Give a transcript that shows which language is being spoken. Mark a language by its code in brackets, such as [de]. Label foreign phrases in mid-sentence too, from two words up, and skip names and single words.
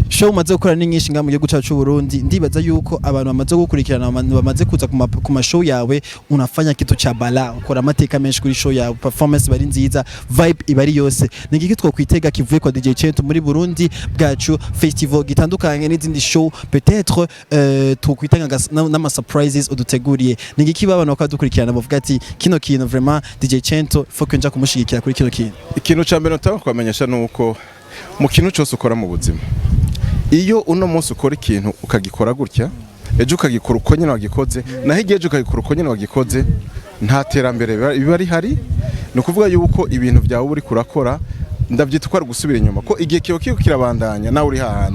[rn] Show umaze gukora ni nyinshi nga mu gihugu cyacu Burundi, ndibaza yuko abantu bamaze gukurikirana, abantu bamaze kuza ku mashow yawe, [sw] unafanya kitu cha bala, [rn] ukora amateka menshi kuri show yawe, performance bari nziza, vibe ibari yose. Ni giki twokwitega kivuye kwa DJ Cento muri Burundi bwacu, festival gitandukanye n'izindi show, peut-être twokwitanga n'ama surprises uduteguriye. Ni giki abantu bakadukurikirana bavuga ati kino kintu [fr] vraiment DJ Cento faut que [rn] nja kumushigikira kuri kino kintu. Ikintu ca mbere nataka kwamenyesha nuko mu kintu cyose ukora mu buzima, iyo uno munsi ukora ikintu ukagikora gutya, ejo ukagikora uko nyine wagikoze, naho igihe ejo ukagikora uko nyine wagikoze, nta terambere biba rihari. Ni ukuvuga yuko ibintu byawe uri kurakora ndavyita ko ari gusubira inyuma, ko igihe kiyo kirabandanya nawe uri hahandi.